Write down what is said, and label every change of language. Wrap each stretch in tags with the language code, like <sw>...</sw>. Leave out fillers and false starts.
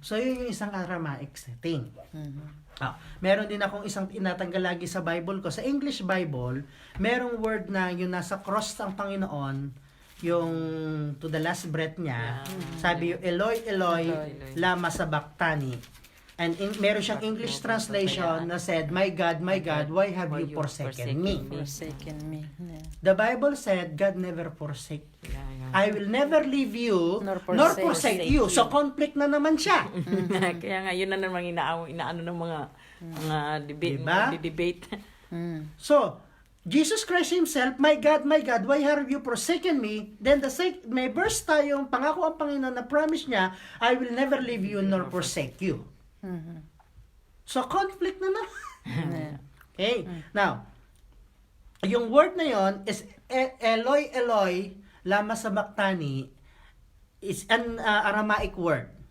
<tl>So, yun yung isang Aramaic setting. Meron din akong isang tinatanggal lagi sa Bible ko. Sa English Bible, merong word na yung nasa cross ang Panginoon, yung to the last breath niya, sabi yung Eloi, Eloi, lama sabachthani.</tl> <en>And</en> <tl>meron siyang</tl> <en>English translation na said, my God, why have you forsaken me? Forsaken me. Yeah. The Bible said, God never forsake. Yeah. I will never leave you, Nor nor forsake forsake you.</en> <tl>So, conflict na naman siya. Kaya nga, yun na naman inaano ng mga debate, Diba? mga debate.</tl> <en>So, Jesus Christ Himself, my God, why have you forsaken me?</en> <tl>Then may verse tayong pangako ang Panginoon na promise niya,</tl> <en>I will never leave you nor forsake you.</en> <tl>So, conflict na naman. Okay? Now, yung word na yon is Eloi, Eloi, lama sabachthani,</tl> <en>is an Aramaic word.</en>